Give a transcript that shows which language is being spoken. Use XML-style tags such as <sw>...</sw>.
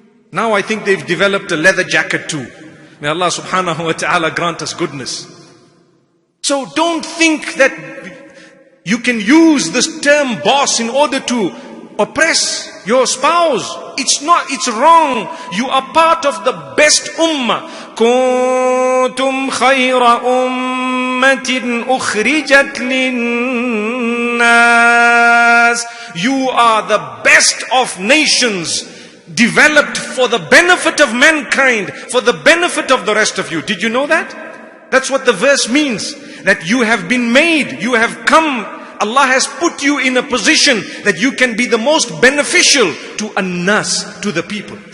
<en>Now I think they've developed a leather jacket too. May Allah subhanahu wa ta'ala grant us goodness. So don't think that you can use this term boss in order to oppress your spouse. It's not, it's wrong. You are part of the best ummah.</en> <ar>كنتم خير أمة أخرجت للناس.</ar> <en>You are the best of nations, developed for the benefit of mankind, for the benefit of the rest of you. Did you know that? That's what the verse means. That you have been made, you have come, Allah has put you in a position that you can be the most beneficial to an-nas, to the people.</en>